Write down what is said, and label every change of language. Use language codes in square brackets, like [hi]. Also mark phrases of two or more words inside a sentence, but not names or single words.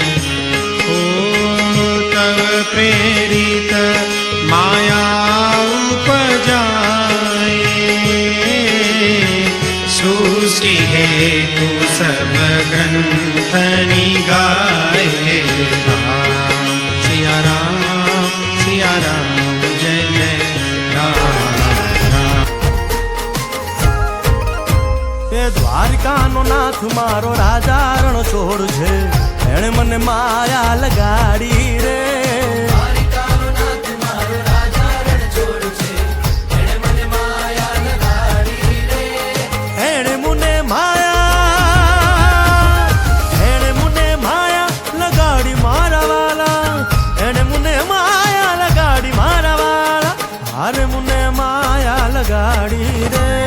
[hi] ओ तव प्रेरित माया उपजाए सृष्टि हेतु सब ग्रंथ निगाए राम सिया राम जय जय राम राम। [gu] એ દ્વારકાનો નાથ મારો રાજા રણછોડ છે એણે મને માયા લગાડી રે। એણે મને માયા લગાડી મારા વાલા એણે મને માયા લગાડી મારા વાલા હારે મને માયા લગાડી રે।